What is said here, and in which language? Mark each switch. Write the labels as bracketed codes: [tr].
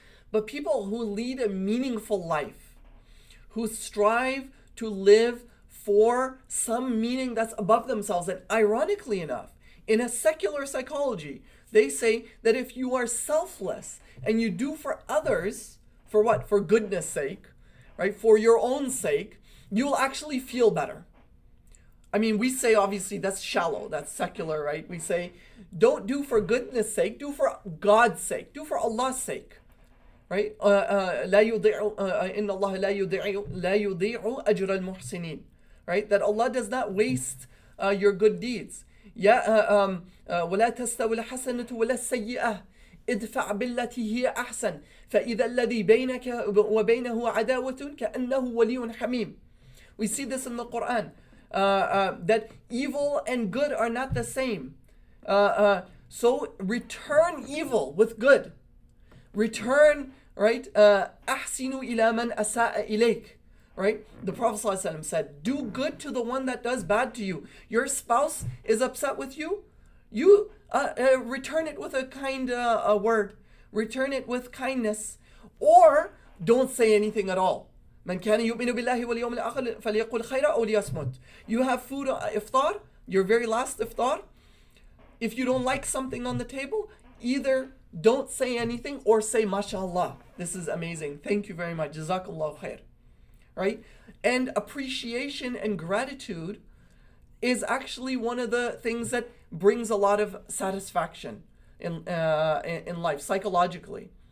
[en] But people who lead a meaningful life, who strive to live for some meaning that's above themselves, and ironically enough, in a secular psychology, they say that if you are selfless and you do for others, for what? For goodness sake, right? For your own sake, you will actually feel better. I mean, we say obviously that's shallow, that's secular, right? We say don't do for goodness sake, do for God's sake, do for Allah's sake, right? [ar] لا يضيع إن الله لا يضيع أجر المحسنين, [en] right? That Allah does not waste your good deeds. [ar] ولا تستوي الحسنة ولا السيئة ادفع بالتي هي أحسن فإذا الذي بينك وبينه عداوة كأنه ولي حميم. [en] We see this in the Quran, that evil and good are not the same. So return evil with good. Return, right? [ar] أحسنوا إلى من أساء إليك. [en] Right? The Prophet ﷺ said, do good to the one that does bad to you. Your spouse is upset with you. You return it with a kind word. Return it with kindness. Or don't say anything at all. [ar] من كان يؤمن بالله واليوم الآخر فليقل خيرا أو ليصمت. [en] You have food iftar, your very last iftar. If you don't like something on the table, either don't say anything or say mashallah. This is amazing. Thank you very much. Jazakallah khair. Right? And appreciation and gratitude is actually one of the things that brings a lot of satisfaction in life, psychologically.